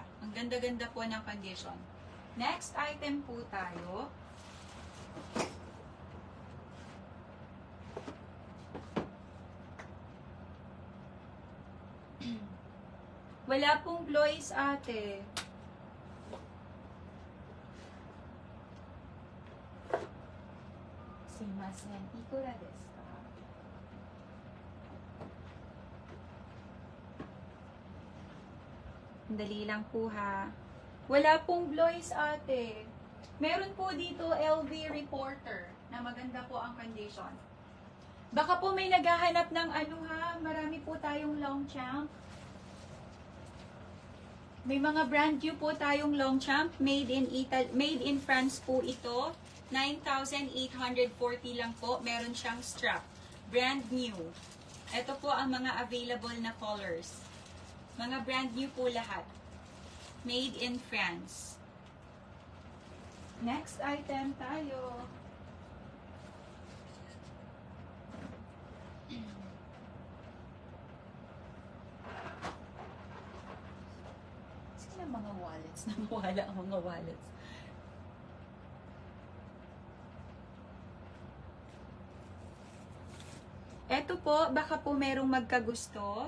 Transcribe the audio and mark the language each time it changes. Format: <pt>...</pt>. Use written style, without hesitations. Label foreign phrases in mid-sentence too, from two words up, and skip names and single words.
<tl>Ang ganda-ganda po ng condition.</tl> <en>Next item</en> <tl>po tayo. Wala pong Blois, ate. Sumimasen.</tl> <ja>いくらですか?</ja> <tl>Dali lang po ha. Wala pong Blois, ate. Meron po dito LV Reporter na maganda po ang condition. Baka po may naghahanap ng ano ha. Marami po tayong Longchamp. May mga</tl> <en>brand new</en> <tl>po tayong Longchamp.</tl> <en>Made in France</en> <tl>po ito. 9,840 lang po. Meron siyang strap.</tl> <en>Brand new.</en> <tl>Ito po ang mga available na colors. Mga</tl> <en>brand new</en> <tl>po lahat.</tl> <en>Made in France. Next item</en> <tl>tayo. Sige na mga wallets. Nawala ang mga wallets. Eto po, baka po merong magkagusto.</tl>